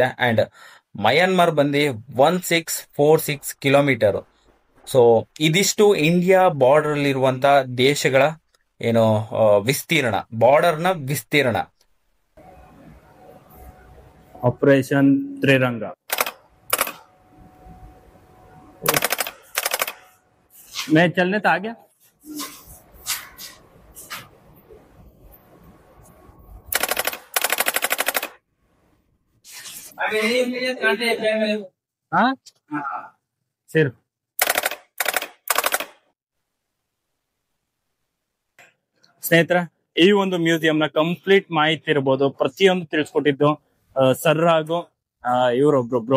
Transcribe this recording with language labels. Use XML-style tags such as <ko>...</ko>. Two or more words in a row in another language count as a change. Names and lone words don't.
<kn>ಅಂಡ್ ಮಯನ್ಮಾರ್ ಬಂದು 1646 ಕಿಲೋಮೀಟರ್. ಸೊ ಇದಿಷ್ಟು ಇಂಡಿಯಾ ಬಾರ್ಡರ್ ಅಲ್ಲಿ ಇರುವಂತ ದೇಶಗಳ ವಿಸ್ತೀರ್ಣ, ಬಾರ್ಡರ್ನ ವಿಸ್ತೀರ್ಣ. ಆಪರೇಷನ್ ತ್ರಿರಂಗ.</kn> <hi>मैं चलने तो आ गया. अभी</hi> <kn>ಸೇರು. ಸ್ನೇಹಿತರೆ, ಈ ಒಂದು ಮ್ಯೂಸಿಯಂ ನ ಕಂಪ್ಲೀಟ್ ಮಾಹಿತಿ ಇರ್ಬೋದು, ಪ್ರತಿಯೊಂದು ತಿಳಿಸ್ಕೊಟ್ಟಿದ್ದು ಸರ್ ಹಾಗೂ ಇವ್ರೊಬ್ರು ಬ್ರೋ.</kn>